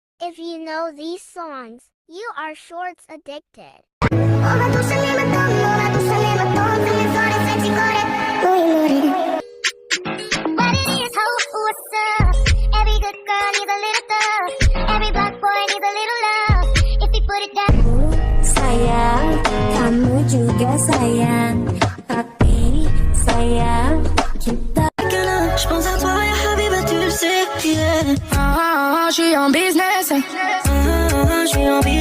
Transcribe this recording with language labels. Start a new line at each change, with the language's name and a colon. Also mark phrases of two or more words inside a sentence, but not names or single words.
English: If you know these songs, you are shorts addicted. What it is, ho, what's up? Every good girl needs a little thug. Every black boy needs a little love. If you put it down.
Malay: Sayang, kamu juga sayang, tapi sayang kita.
French: Je pense à toi,
Arabic: ya Habiba,
French: tu le sais, yeah. Je suis en business. Je suis en